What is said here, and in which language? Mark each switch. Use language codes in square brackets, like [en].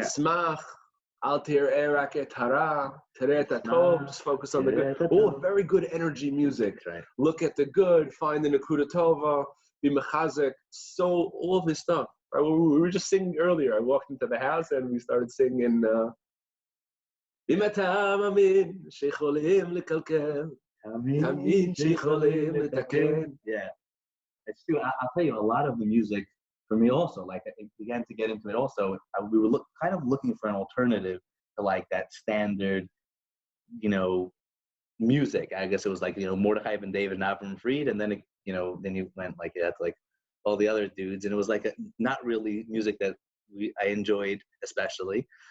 [he] Smach, al tir'eh et hara, tir'eh tov, [en] just focus on the good. Oh, very good energy music. Right. Look at the good, find the nekuda tova, be mechazek. So all of this stuff. Right? We were just singing earlier. I walked into the house and we started singing. [he] אם אתה מאמין שיכולים לקלקל, תאמין שיכולים לתקן. [en] Yeah, it's true. I'll tell you, a lot of the music for me also, like, I began to get into it also. We were kind of looking for an alternative to like that standard, music. I guess it was like, Mordechai and David and Avram Fried, and then then you went like that's like all the other dudes, and it was like not really music that I enjoyed especially.